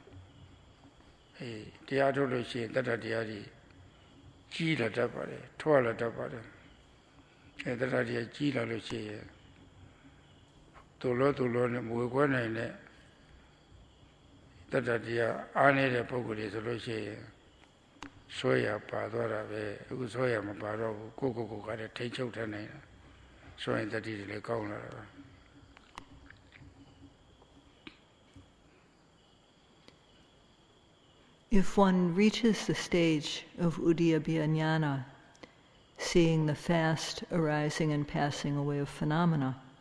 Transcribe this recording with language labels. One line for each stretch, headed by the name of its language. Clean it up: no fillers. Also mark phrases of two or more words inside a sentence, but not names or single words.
Burmese: တရားထုတ်လို့ရှိရင်တတ္တတရားတွေကြီးလာတတ်ပါတယ်ထွားလာတတ်ပါတယ်တတ္တတရားကြီးလာလို့ရှိရင်တူလို့နဲ့မဝေခွဲနိုင်တဲ့တတ္တတရားအားနေတဲ့ပုဂ္ဂိုလ်တွေဆိုလို့ရှိရင်ဆွဲရပါသွားတာပဲအခုဆွဲရမပါတော့ဘူးကိုကလည်းထိချုပ်ထားနိုင်တာ
English: So in that is like if one reaches the stage of Uddiyabhyajnana, seeing the fast arising and passing away of phenomena,